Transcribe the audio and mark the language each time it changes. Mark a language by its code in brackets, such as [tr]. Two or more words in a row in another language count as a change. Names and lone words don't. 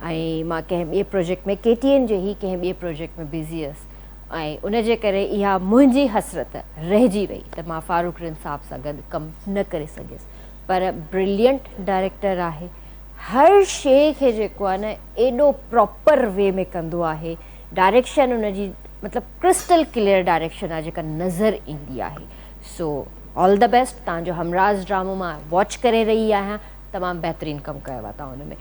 [sd] ऐं मां कंहिं ॿिए प्रोजेक्ट में KTN जे ई कंहिं ॿिए प्रोजेक्ट में बिज़ी हुअसि ऐं उनजे करे इहा मुंहिंजी हसरत रहिजी वई त मां फारूक रिन साहब सां गॾु कमु न करे सघियसि। पर [en] brilliant director [sd] आहे, हर शइ खे जेको आहे न एॾो [en] proper way [sd] में कंदो आहे। डायरेक्शन उनजी मतिलबु [en] crystal clear direction [sd] आहे जेका नज़र ईंदी आहे। [en] So all the best. [sd] तव्हांजो हमराज ड्रामो मां वॉच करे रही आहियां, तमामु बहितरीनु कमु कयो आहे तव्हां हुन में।